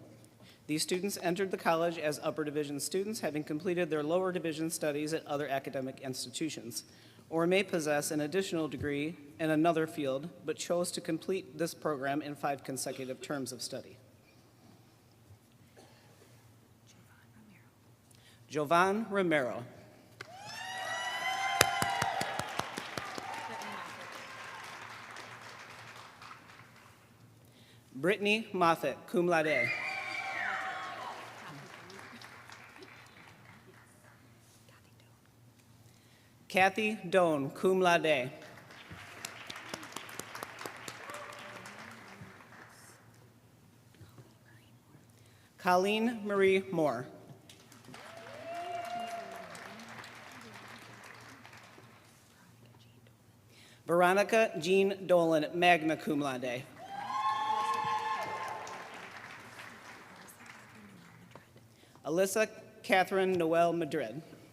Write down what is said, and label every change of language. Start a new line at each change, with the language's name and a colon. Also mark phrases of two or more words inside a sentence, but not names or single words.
English: These students entered the college as upper division students, having completed their lower division studies at other academic institutions, or may possess an additional degree in another field, but chose to complete this program in 5 consecutive terms of study. Jovan Romero. Brittany Moffett,
Latin: cum laude.
English: Kathy Doan,
Latin: cum laude.
English: Colleen Marie Moore. Veronica Jean Dolan,
Latin: magna cum laude.
English: Alyssa Catherine Noel Madrid.